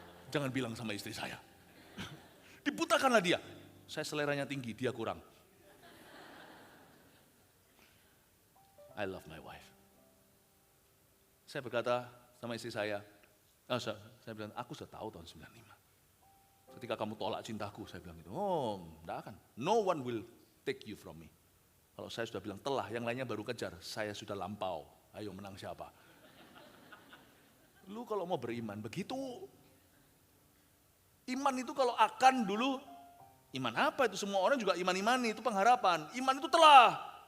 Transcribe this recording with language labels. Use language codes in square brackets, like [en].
[id] Jangan bilang sama istri saya. Dibutahkanlah dia. Saya seleranya tinggi, dia kurang. [en] I love my wife. [id] Saya berkata sama istri saya bilang, aku sudah tahu tahun 95. Ketika kamu tolak cintaku, saya bilang gitu, enggak akan. [en] No one will take you from me. [id] Kalau saya sudah bilang telah, yang lainnya baru kejar, saya sudah lampau. Ayo menang siapa? Lu kalau mau beriman, begitu. Iman itu kalau akan dulu, iman apa itu? Semua orang juga iman-imani, itu pengharapan. Iman itu telah.